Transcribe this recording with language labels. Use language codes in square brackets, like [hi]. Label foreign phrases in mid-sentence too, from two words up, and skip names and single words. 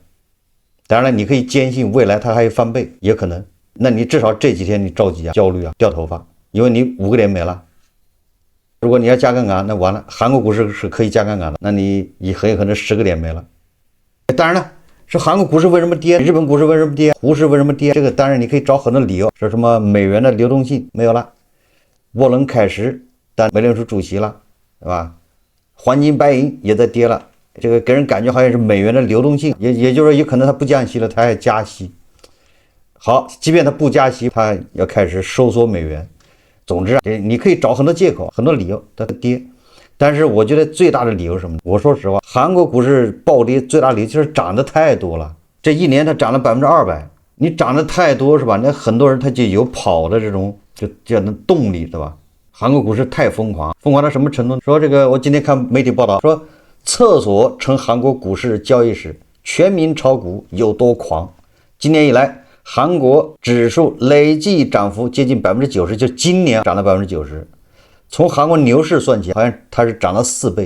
[zh] 當然了，你可以堅信未來它還有翻倍，也可能。那你至少這幾天你着急啊、焦慮啊、掉頭髮，因為你5個點沒了。如果你要加槓桿，那完了。韓國股市是可以加槓桿的，那你很有可能10個點沒了。當然了。是韓國股市為什麼跌？日本股市為什麼跌？胡適為什麼跌？這個當然你可以找很多理由，說什麼美元的流動性沒有了，沃倫凱什當美聯儲主席了，對吧？黄金白銀也在跌了，这個給人感覺好像是美元的流動性，也就是說有可能它不降息了，它還加息。好，即便它不加息，它要開始收縮美元， 總之啊，你可以找很多借口、很多理由它跌，但是我觉得最大的理由是什么呢？我说实话，韓国股市暴跌最大的理由就是涨得太多了。这一年它涨了200%，你涨得太多是吧？那很多人他就有跑的这种就叫那动力，对吧？韓國股市太瘋狂，瘋狂到什么程度呢？說这個，我今天看媒體報道說，廁所成韓國股市交易時，全民炒股有多狂。今年以來，韓國指數累計漲幅接近90%，就今年漲了90%。從韓國牛市算起，好像它是漲了4倍。